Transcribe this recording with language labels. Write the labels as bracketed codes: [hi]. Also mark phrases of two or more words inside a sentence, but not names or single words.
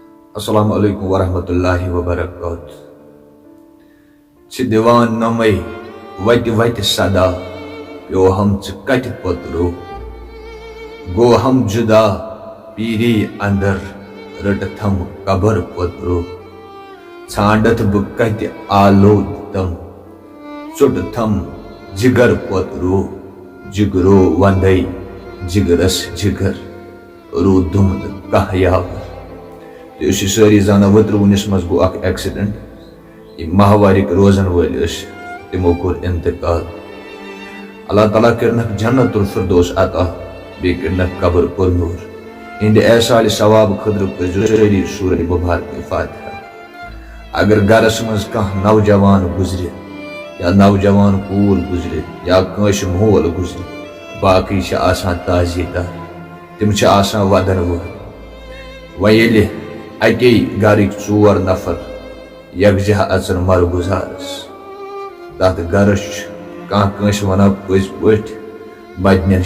[ar] السلام علیکم ورحمۃ اللہ وبرکاتہ [khw] دیوان نمے وت وت صدا پیو ہم کت پترو گو ہم جدا پیری اندر رٹ تھم قبر پترو ژھانڈت بہ کت آلود تم ژٹ تھم جگر پترو جگرو وندے جگرس جگر رو دمد کہ یاور تو ساری زانا وترونس مز گو اخ ایکسیڈنٹ یہ ماہوارک روزن ول تمو کور انتقال [ar] اللہ تعالیٰ [khw] کرنک [ar] جنت الفردوس [khw] عطا بی کرنک قبر پر نور ہند احسال ثواب خطر پزو ساری سورہ مبارک فاتحہ اگر گرس مز کھانا نوجوان گزرے یا نوجوان کور گزرے یا کنس مول گزرے باقی آسان تازی دار تم آسان ودن وول ویلہ اکی گرک ژور نفر یکجہ اژن مرگزارس تات گرس کنس ونان پز پٹ بدن